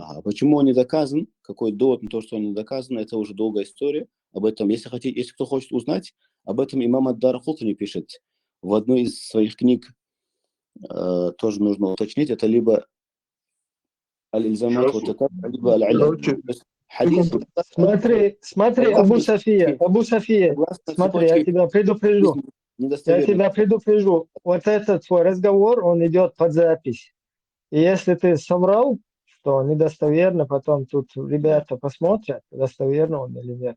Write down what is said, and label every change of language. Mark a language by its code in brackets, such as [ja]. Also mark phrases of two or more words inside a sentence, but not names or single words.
[ru] А почему он не доказан? Какой довод на то, что он не доказан? Это уже долгая история. Об этом, если кто хочет узнать, об этом имам ад-Дар-Кутни пишет в одной из своих книг. Тоже нужно уточнить. Это либо аль-Ильзамат вот либо аль-Иля. Хадис. Смотри, Абу София, смотри, я тебя предупрежу. Вот этот твой разговор, он идет под запись. И если ты соврал, что недостоверно, потом тут ребята посмотрят, достоверно он или нет.